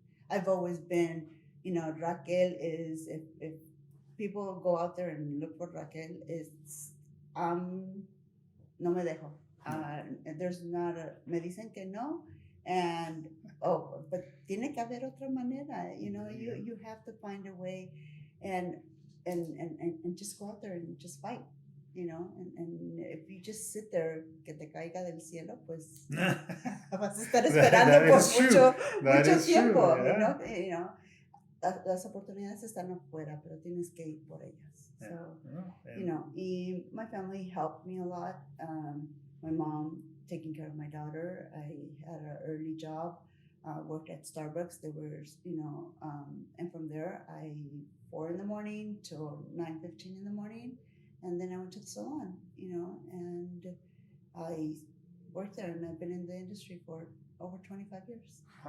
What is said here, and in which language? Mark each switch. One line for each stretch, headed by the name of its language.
English: I've always been, Raquel is, if people go out there and look for Raquel, it's,
Spanish: no me dejo.
English: There's not a,
Spanish: me dicen que no,
English: and but
Spanish: tiene que haber otra manera.
English: You have to find a way, and and just go out there and just fight. And if you just sit there,
Spanish: que te caiga del cielo, pues vas a estar esperando por mucho tiempo.
English: True, yeah.
Spanish: Las oportunidades están afuera, pero tienes que ir por ellas.
English: Yeah. So, And y my family helped me a lot. My mom taking care of my daughter. I had an early job, worked at Starbucks. They were, and from there, 4 in the morning till 9:15 in the morning, and then I went to the salon, and I worked there, and I've been in the industry for over 25 years.